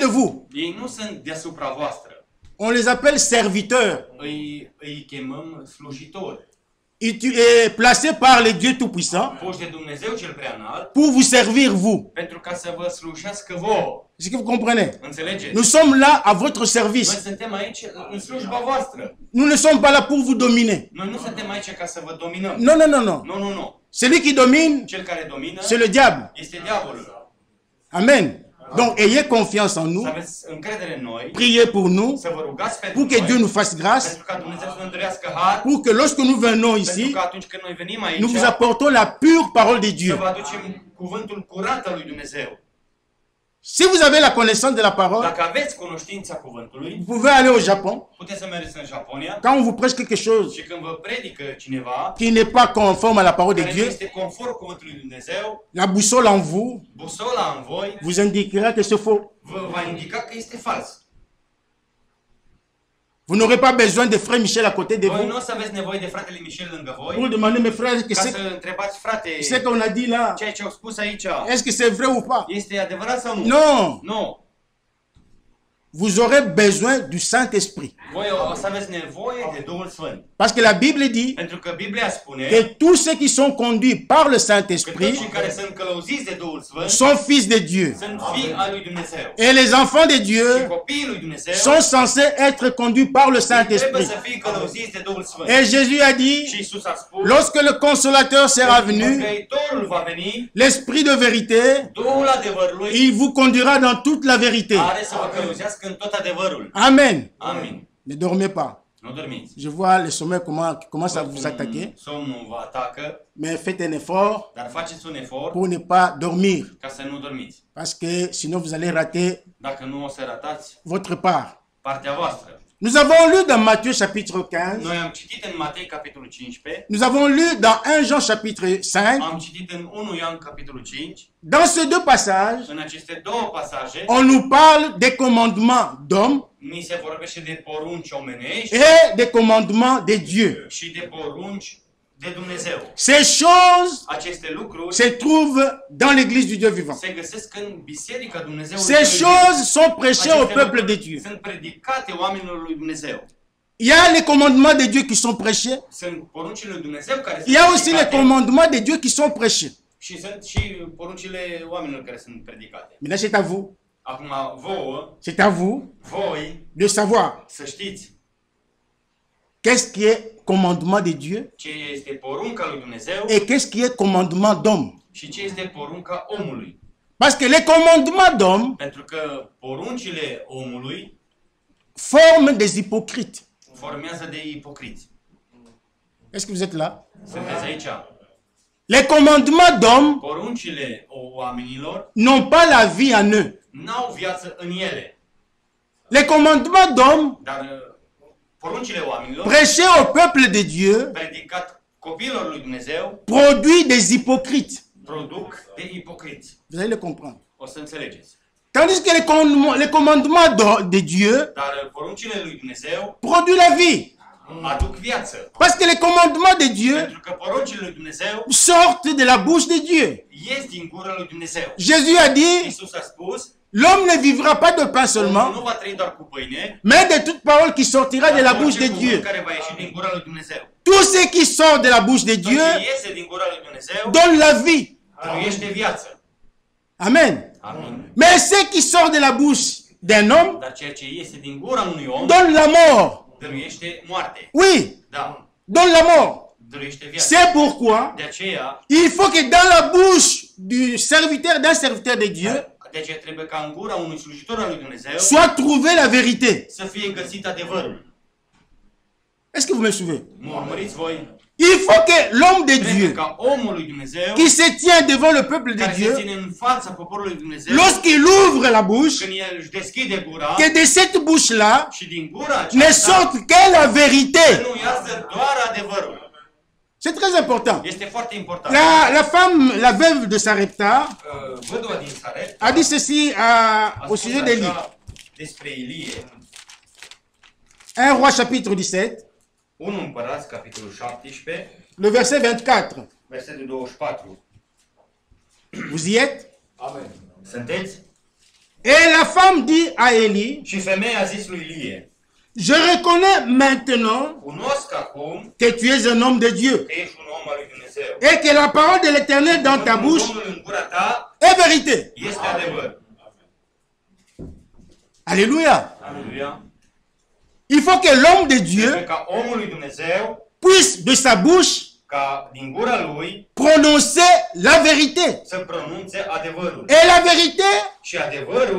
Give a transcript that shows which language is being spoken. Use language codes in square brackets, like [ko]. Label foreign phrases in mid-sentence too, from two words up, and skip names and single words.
[ro] Ei nu sunt deasupra voastră. [fr] On les appelle serviteurs. [ro] îi chemăm slujitori. [fr] Tu es placé par le Dieu Tout-Puissant [ro] Puși de Dumnezeu cel Preanalt [fr] pour vous servir vous. [ro] pentru ca să vă slujească vouă. [fr] Est-ce que vous comprenez? [ro] Înțelegeți? [fr] Nous sommes là à votre [ro] Noi [fr] service. [ro] suntem aici în slujba voastră. [fr] Nous ne sommes pas là pour vous dominer. [ro] Noi nu suntem aici ca să vă dominăm. [fr] Non, non, non, non. [ro] Nu, nu, nu. [fr] Celui qui domine, [ro] Cel care domină [fr] c'est le diable. [ro] este diavolul. [fr] Amen. Donc, ayez confiance en [ro] Să [fr] nous. [ro] aveți încredere în noi, [fr] Priez pour nous, [ro] să vă rugați pentru [fr] pour que Dieu [ro] noi, [fr] nous fasse grâce, [ro] pentru ca Dumnezeu să ne întărească har, [fr] pour que lorsque nous venons [ro] pentru [fr] ici, [ro] că atunci când noi venim aici, [fr] nous vous apportons la pure parole de [ro] să [fr] Dieu. [ro] vă aducem cuvântul curat al lui Dumnezeu. [fr] Si vous avez la connaissance de la parole, [ro] Dacă aveți cunoștința cuvântului, [fr] vous pouvez aller au Japon. [ro] puteți să mergeți în Japonia [fr] Quand on vous prêche quelque chose [ro] și când vă predică cineva [fr] qui n'est pas conforme à la parole de [ro] care nu [fr] Dieu, [ro] este conform cuvântului lui Dumnezeu, [fr] la boussole en vous [ro] busola în voi [fr] vous indiquera que c'est faux. [ro] vă va indica că este fals. [fr] Vous n'aurez pas besoin de frère Michel à côté de [ro] Voi [fr] vous [ro] nu o să aveți nevoie de fratele Michel lângă [fr] pour [ro] voi [fr] demander, mes frères, [ro] ca să întrebați, frate, [fr] ce qu'on a dit là, [ro] ceea ce au spus aici, [fr] est-ce que c'est vrai ou pas? [ro] este adevărat sau nu? [fr] Non, [ro] Nu. [fr] vous aurez besoin du Saint-Esprit. [ro] Voi o să aveți nevoie de Duhul Sfânt. [fr] Parce que la Bible dit [ro] Pentru că Biblia spune [fr] que tous ceux qui sont conduits par le [ro] că toți [fr] Saint-Esprit [ro] cei care sunt călăuziți de Duhul Sfânt [fr] sont fils de Dieu. [ro] sunt fii al lui Dumnezeu. [fr] Et les enfants de [ro] Și [fr] Dieu [ro] copiii lui Dumnezeu [fr] sont censés être conduits par le [ro] trebuie [fr] Saint-Esprit. [ro] să fie călăuziți de Duhul Sfânt. [fr] Et Jésus a [ro] Și [fr] dit, [ro] Iisus a spus, [fr] lorsque le consolateur sera venu, [ro] Mângâietorul va veni, [fr] l'Esprit de vérité, [ro] Duhul adevărului [fr] il vous conduira dans toute la vérité. [ro] are să vă călăuzească în tot adevărul. [fr] Amen. [ro] Amin. [fr] Ne dormez pas. [ro] Nu dormiți. [fr] Je vois le sommeil commence à vous attaquer, [ro] Somnul vă atacă, [fr] mais faites un effort [ro] dar faceți un efort [fr] pour ne pas dormir, [ro] ca să nu dormiți. [fr] parce que sinon vous allez rater [ro] Dacă nu o să ratați [fr] votre part. [ro] partea voastră. [fr] Nous avons lu dans Matthieu chapitre 15, [ro] Noi am citit în Matei capitolul 15, [fr] nous avons lu dans 1 Jean chapitre 5. [ro] am citit în 1 Ioan capitolul 5, [fr] Dans ces deux passages, [ro] în aceste două pasaje [fr] on nous parle des commandements d'hommes [ro] ni se vorbește de porunci omenești [fr] et des commandements de Dieu. [ro] și de porunci de Dumnezeu. [fr] Ces choses [ro] Aceste lucruri [fr] se trouvent dans l'église du Dieu vivant. [ro] se găsesc în Biserica Dumnezeului. [fr] Ces choses sont prêchées au [ro] Aceste [fr] peuple de [ro] lucruri [fr] Dieu. [ro] sunt predicate oamenilor lui Dumnezeu. [fr] Il y a les commandements de Dieu qui sont prêchés. [ro] Sunt poruncile lui Dumnezeu care [fr] Il y a [ro] sunt [fr] aussi les [ro] predicate [fr] commandements de Dieu qui sont prêchés. [ro] și sunt și poruncile oamenilor care sunt predicate. [fr] Maintenant, c'est à vous. [ro] Acum vouă, [fr] C'est à vous [ro] voi, [fr] de savoir [ro] să știți [fr] qu'est-ce qui est commandement de Dieu [ro] ce este porunca lui Dumnezeu [fr] et qu'est-ce qui est commandement d'homme. [ro] și ce este porunca omului. [fr] Parce que les commandements d'homme [ro] Pentru că poruncile omului [fr] forment des hypocrites. [ro] formează de ipocriți. [fr] Est-ce que vous êtes là? [ro] Sunteți aici? [fr] Les commandements d'homme [ro] Poruncile oamenilor [fr] n'ont pas la vie en eux. [ro] n-au viață în ele. [fr] Les commandements d'homme [ro] Dar poruncile oamenilor [fr] prêchés au peuple de Dieu [ro] predicat copiilor lui Dumnezeu [fr] produisent des hypocrites. [ro] produc de ipocriți. [fr] Vous allez le comprendre. [ro] O să înțelegeți. [fr] Tandis que les commandements de Dieu [ro] Dar poruncile lui Dumnezeu [fr] produisent la vie. [ro] aduc viață. [fr] Parce que les commandements de Dieu [ro] Pentru că poruncile lui Dumnezeu [fr] sortent de la bouche de Dieu. [ro] ies din gura lui Dumnezeu. [fr] Jésus a dit, [ro] Iisus a spus, [fr] l'homme ne vivra pas de pain [ro] omul [fr] seulement, [ro] nu va trăi doar cu pâine, [fr] mais de toute parole qui sortira de la [ro] dar [fr] bouche de [ro] orice cuvânt [fr] Dieu. [ro] care va ieși din gura lui Dumnezeu. [fr] Tout ce qui sort de la bouche de [ro] Tot [fr] Dieu [ro] ce iese din gura lui Dumnezeu [fr] donne la vie. [ro] trăiește viață. [fr] Amen. [ro] Amin. [fr] Mais ce qui sort de la bouche d'un homme [ro] Dar ceea ce iese din gura unui om [fr] donne la mort. [ro] dăruiește moarte. [fr] Oui, [ro] Da, [fr] donne la mort. [ro] dăruiește viață. [fr] C'est pourquoi [ro] De aceea, [fr] il faut que dans la bouche d'un serviteur de Dieu [ro] de aceea trebuie ca în gura unui slujitor al lui Dumnezeu [fr] soit trouvée la vérité. [ro] să fie găsit adevărul. [fr] Est-ce que vous me suivez? [ro] Mă urmăriți voi? [fr] Il faut que l'homme de [ro] Trebuie [fr] Dieu [ro] ca omul lui Dumnezeu [fr] qui se tient devant le peuple de [ro] care se [fr] Dieu, [ro] ține în fața poporului lui Dumnezeu, [fr] lorsqu'il ouvre la bouche, [ro] când el își deschide gura [fr] que de cette bouche-là [ro] și din gura [fr] ne [ro] aceasta [fr] sorte que la vérité. [ro] nu iasă doar adevărul. [fr] C'est très important. [ro] Este foarte important. [fr] La femme, la veuve de Sarepta, [ro] Văduva din Saret [fr] a dit ceci au sujet d'Élie. [ro] despre Ilie. [fr] 1 Roi chapitre 17, [ro] 1 Împărați, capitolul 17, [fr] le verset 24. [ro] versetul 24. [fr] Vous y êtes? Amen. [ro] Sunteți? [fr] Et la femme dit à Élie, [ro] Și femeia a zis lui Ilie, [fr] Je reconnais maintenant [ro] Cunosc acum [fr] que tu es un homme de Dieu [ro] că ești un om al lui Dumnezeu. [fr] et que la parole de l'Éternel dans ta [ro] Cuvântul [fr] bouche [ro] Domnului în gura ta [fr] est vérité. [ro] este adevăr. [fr] Alléluia. [ro] Aleluia. [fr] Il faut que l'homme de Dieu [ro] Trebuie ca omul lui Dumnezeu, [fr] puisse de sa bouche [ro] ca din gura lui, [fr] prononcer la vérité. [ro] să pronunțe adevărul. [fr] Et la vérité, [ro] Și adevărul